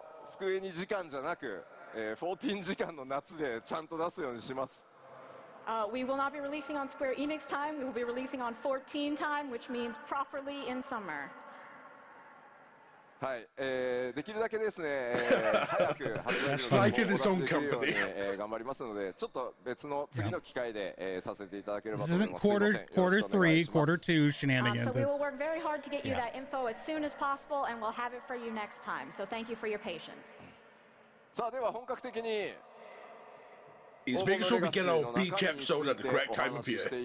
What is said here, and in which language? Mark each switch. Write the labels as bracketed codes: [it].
[ja] スクエニ時間じゃなく、14時間の夏でちゃんと出すようにします。 [en] We will not be releasing on Square Enix time. We will be releasing on 14 time, which means properly in summer. [ja] はい、できるだけですね、早く発売日をお出しできるように、頑張りますので、ちょっと別の次の機会で、させていただければと思います。すいません。 [en] Quarter 3, Quarter 2 shenanigans. So we will work very hard to get you that info as soon as possible, and we'll have it for you next time. So thank you for your patience. [ja] さあでは本格的に。 [en] He's making sure we get our beach episode at the correct time of year.